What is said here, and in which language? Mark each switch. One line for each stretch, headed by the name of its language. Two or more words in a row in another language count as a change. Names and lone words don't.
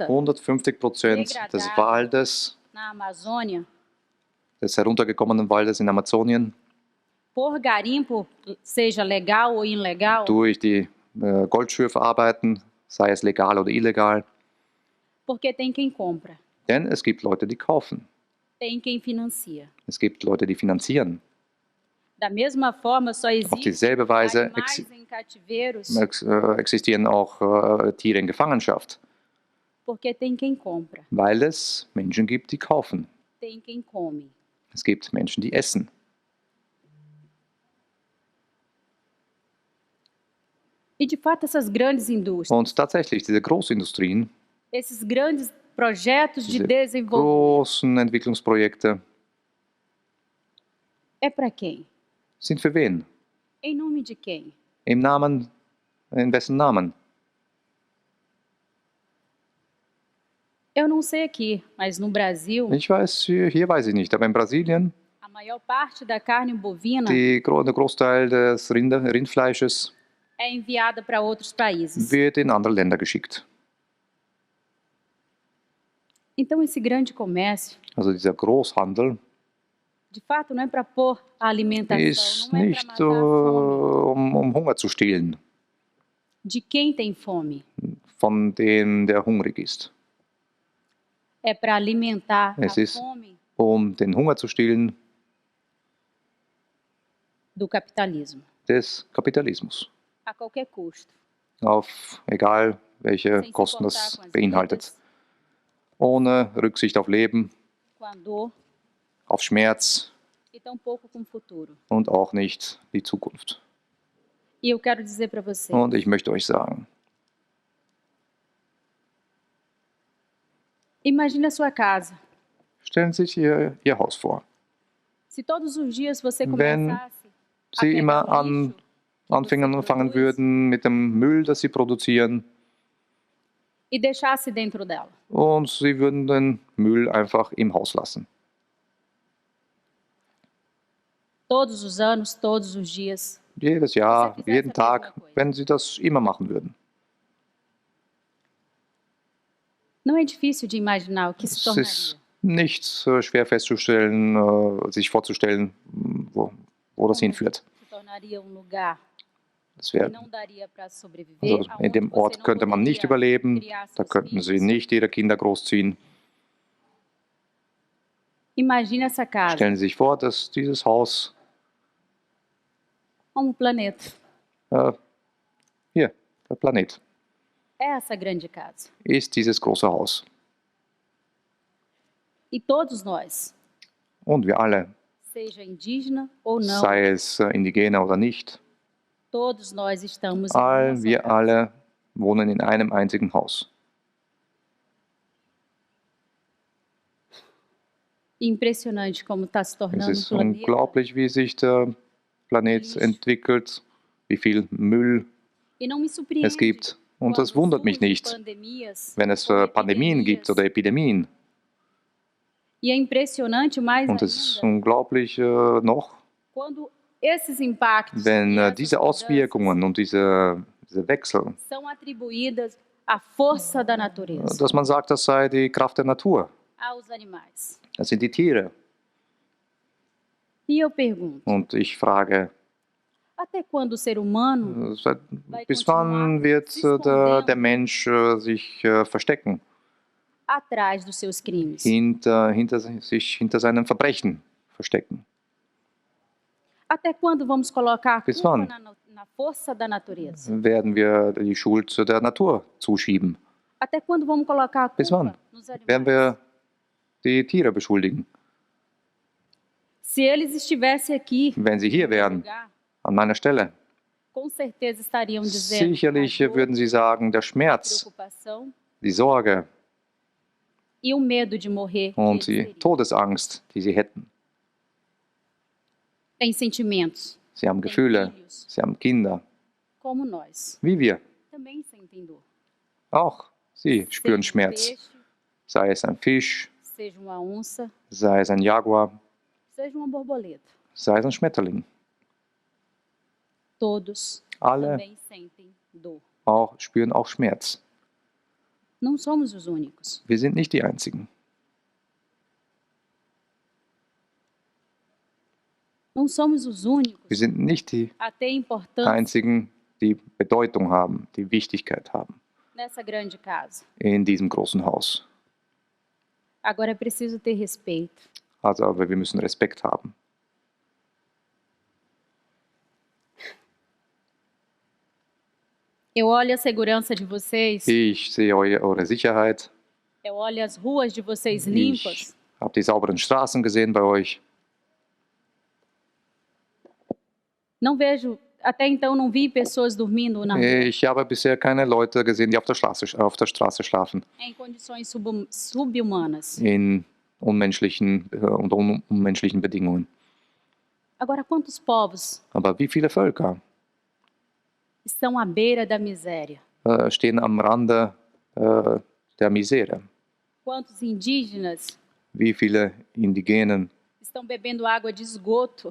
German: 150% des Waldes,
Portuguese: na Amazônia
German: des heruntergekommenen Waldes in Amazonien,
Portuguese: por garimpo, seja legal ou ilegal,
German: durch die Goldschürfarbeiten, sei es legal oder illegal.
Portuguese: porque tem quem compra,
German: Denn es gibt Leute, die kaufen.
Portuguese: tem quem financia.
German: Es gibt Leute, die finanzieren.
Portuguese: Da mesma forma, só
German: Auf
Portuguese: existe
German: dieselbe Weise
Portuguese: animais em cativeiros
German: existieren auch Tiere in Gefangenschaft,
Portuguese: porque tem quem compra,
German: weil es Menschen gibt, die kaufen.
Portuguese: tem quem come.
German: Es gibt Menschen, die essen.
Portuguese: E de fato essas grandes indústrias,
German: Und tatsächlich, diese Großindustrien,
Portuguese: esses grandes projetos de
German: Diese
Portuguese: desenvolvimento.
German: großen Entwicklungsprojekte
Portuguese: É para quem?
German: sind für wen?
Portuguese: Em nome de quem?
German: Im Namen, in wessen Namen?
Portuguese: Eu não sei aqui, mas no Brasil,
German: Ich weiß, hier weiß ich nicht, aber in Brasilien,
Portuguese: a maior parte da carne bovina
German: der Großteil des Rindfleisches
Portuguese: é enviada para outros países.
German: wird in andere Länder geschickt.
Portuguese: Então, esse grande comércio,
German: Also dieser Großhandel
Portuguese: de fato, não é para pôr a alimentação,
German: ist
Portuguese: não é para
German: nicht
Portuguese: matar a fome
German: um Hunger zu stillen
Portuguese: de quem tem fome.
German: von dem, der hungrig ist.
Portuguese: É para alimentar
German: Es
Portuguese: a
German: ist-
Portuguese: fome
German: Um den Hunger zu stillen
Portuguese: do capitalismo,
German: des Kapitalismus.
Portuguese: a qualquer custo.
German: Auf egal welche
Portuguese: Sem se
German: Kosten
Portuguese: importar
German: das
Portuguese: com as
German: beinhaltet.
Portuguese: vidas,
German: Ohne Rücksicht auf Leben,
Portuguese: com a dor
German: auf Schmerz
Portuguese: e tampouco com o futuro.
German: und auch nicht die Zukunft.
Portuguese: E eu quero dizer para você,
German: Und ich möchte euch sagen,
Portuguese: imagine a sua casa.
German: stellen Sie sich Ihr Haus vor.
Portuguese: Se todos os dias você
German: Wenn
Portuguese: começasse a
German: Sie
Portuguese: pegar
German: immer
Portuguese: o lixo
German: anfangen würden mit dem Müll, das Sie produzieren,
Portuguese: e deixasse dentro dela.
German: und Sie würden den Müll einfach im Haus lassen.
Portuguese: Todos os anos, todos os dias.
German: Jedes Jahr,
Portuguese: fizesse
German: jeden
Portuguese: a
German: Tag,
Portuguese: mesma coisa.
German: wenn Sie das immer machen würden.
Portuguese: Não é difícil de imaginar o que se
German: Es
Portuguese: tornaria.
German: ist nicht schwer festzustellen, sich vorzustellen, wo das hinführt.
Portuguese: Se tornaria lugar
German: Das
Portuguese: que
German: wäre,
Portuguese: não daria para sobreviver.
German: also in
Portuguese: aonde
German: dem
Portuguese: você
German: Ort
Portuguese: não
German: könnte man nicht
Portuguese: poderia
German: überleben,
Portuguese: criar
German: da
Portuguese: seus
German: könnten Sie
Portuguese: filhos.
German: nicht Ihre Kinder großziehen.
Portuguese: Imagine essa casa
German: Stellen Sie sich vor, dass dieses Haus,
Portuguese: como um planeta.
German: hier, der Planet,
Portuguese: É essa grande casa.
German: ist dieses große Haus.
Portuguese: E todos nós,
German: Und wir alle,
Portuguese: seja indígena ou não,
German: sei es Indigene oder nicht,
Portuguese: todos nós estamos em uma só
German: wir
Portuguese: casa.
German: alle wohnen in einem einzigen Haus.
Portuguese: Impressionante como está se
German: Es
Portuguese: tornando
German: ist
Portuguese: planeta.
German: unglaublich, wie sich der Planet
Portuguese: Lixo.
German: entwickelt, wie viel Müll
Portuguese: E não me surpreende.
German: es gibt. Und
Portuguese: quando
German: das wundert mich
Portuguese: surgem
German: nicht,
Portuguese: pandemias
German: wenn es
Portuguese: ou
German: Pandemien gibt
Portuguese: epidemias.
German: oder Epidemien.
Portuguese: E é impressionante mais
German: Und es ist
Portuguese: ainda
German: unglaublich noch,
Portuguese: quando esses impactos
German: wenn
Portuguese: e essas
German: diese
Portuguese: mudanças
German: Auswirkungen und diese Wechsel,
Portuguese: são atribuídas à força da natureza,
German: dass man sagt, das sei die Kraft der Natur.
Portuguese: aos animais.
German: Das sind die Tiere.
Portuguese: E eu pergunto,
German: Und ich frage,
Portuguese: até quando o ser humano
German: bis wann wird der Mensch sich verstecken?
Portuguese: atrás dos seus crimes?
German: Hinter seinen Verbrechen verstecken?
Portuguese: Até quando vamos colocar a
German: Bis
Portuguese: culpa
German: wann?
Portuguese: na força da natureza?
German: Werden wir die Schuld der Natur zuschieben?
Portuguese: Até quando vamos colocar a
German: Bis wann?
Portuguese: culpa nos animais?
German: Werden wir die Tiere beschuldigen?
Portuguese: Se eles estivessem aqui,
German: Wenn sie hier
Portuguese: no meu
German: wären,
Portuguese: lugar,
German: an meiner Stelle,
Portuguese: com certeza estariam dizendo
German: sicherlich
Portuguese: a dor,
German: würden sie sagen, der
Portuguese: a
German: Schmerz,
Portuguese: preocupação
German: die Sorge
Portuguese: e o medo de morrer que
German: und
Portuguese: eles
German: die
Portuguese: teriam.
German: Todesangst, die sie hätten.
Portuguese: Tem sentimentos,
German: Sie haben
Portuguese: tem
German: Gefühle,
Portuguese: filhos,
German: sie haben Kinder,
Portuguese: como nós.
German: wie wir.
Portuguese: Também sentem dor.
German: Auch sie spüren
Portuguese: Seja um
German: Schmerz,
Portuguese: peixe,
German: sei es ein Fisch,
Portuguese: seja uma onça,
German: sei es ein Jaguar,
Portuguese: seja uma borboleta.
German: sei es ein Schmetterling.
Portuguese: Todos
German: Alle
Portuguese: também sentem dor.
German: spüren auch Schmerz.
Portuguese: Não somos os únicos.
German: Wir sind nicht die Einzigen.
Portuguese: Não somos os únicos
German: Wir sind nicht die
Portuguese: a ter importância
German: Einzigen, die Bedeutung haben, die Wichtigkeit haben
Portuguese: nessa grande casa.
German: in diesem großen Haus.
Portuguese: Agora é preciso ter respeito.
German: Also, aber wir müssen Respekt haben.
Portuguese: Eu olho a segurança de vocês,
German: Ich sehe eure Sicherheit.
Portuguese: eu olho as ruas de vocês
German: Ich
Portuguese: limpas.
German: habe die sauberen Straßen gesehen bei euch.
Portuguese: Não vejo até então não vi pessoas dormindo na rua
German: Ich habe bisher keine Leute gesehen, die auf der Straße schlafen,
Portuguese: em condições subhumanas.
German: in unter unmenschlichen Bedingungen.
Portuguese: Agora, quantos povos
German: Aber wie viele Völker
Portuguese: estão à beira da miséria?
German: stehen am Rande der Misere?
Portuguese: Quantos indígenas
German: Wie viele Indigenen
Portuguese: estão bebendo água de esgoto